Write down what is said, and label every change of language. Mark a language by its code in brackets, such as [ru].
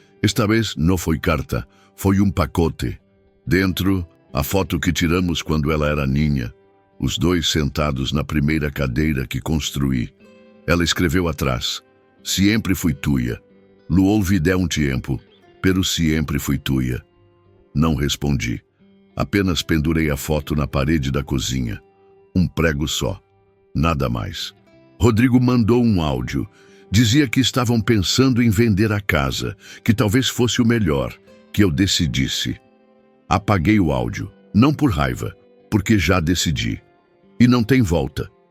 [pt] Esta vez não foi carta, foi pacote. Dentro, a foto que tiramos quando ela era ninha, os 2 sentados na primeira cadeira que construí. Ela escreveu atrás: [es] «Siempre fui tuya. Lo olvidé tempo, pero siempre fui tuya». [pt] Não respondi. Apenas pendurei a foto na parede da cozinha. Prego só. Nada mais. Rodrigo mandou áudio. Dizia que estavam pensando em vender a casa, que talvez fosse o melhor, que eu decidisse. Apaguei o áudio, não por raiva, porque já decidi. E não tem volta.